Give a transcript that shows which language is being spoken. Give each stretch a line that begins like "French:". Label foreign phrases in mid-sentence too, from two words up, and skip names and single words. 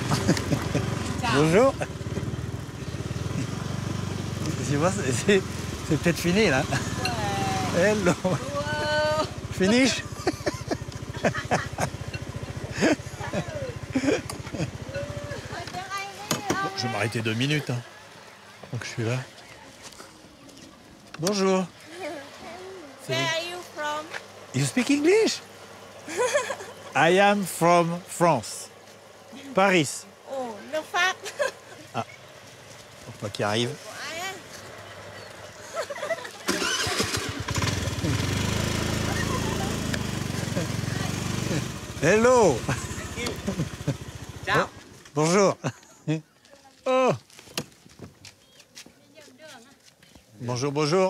French: Bonjour. C'est peut-être fini, là.
English: Hello. Finish.
French: Je vais m'arrêter 2 minutes. Hein. Donc je suis là. Bonjour.
English: Where are you from? You speak English? I am from France. Paris.
Vietnamese: Oh, nước Pháp.
French: Ah. Faut pas qu'il arrive. Hello. Ciao. Bonjour. Oh. Bonjour, bonjour.